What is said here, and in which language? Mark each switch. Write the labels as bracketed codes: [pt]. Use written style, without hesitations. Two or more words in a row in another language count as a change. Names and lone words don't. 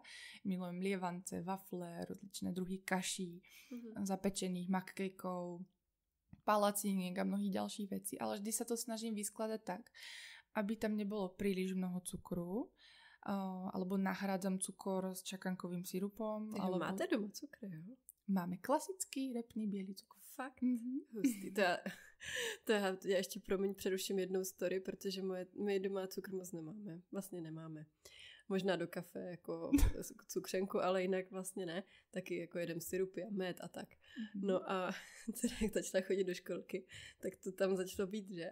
[sk] Milujem lievance, wafle, rozličné druhy kaší, zapečených makkejkov, palacíniek a mnohých ďalších vecí. Ale vždy sa to snažím vyskladať tak, aby tam nebolo príliš mnoho cukru, alebo nahrádzam cukor s čakankovým sirupom. [cs] Alebo... Máte doma cukr, jo? [sk] Máme klasický repný bielý cukr. [cs] Fakt? Hustý. Já ještě přeruším jednou story, protože my doma cukr moc nemáme. Vlastně nemáme. Možná do kafe jako cukřenku, ale jinak vlastně ne. Taky jako jedem sirupy a med a tak. No a jak začala chodit do školky, tak to tam začalo být, že?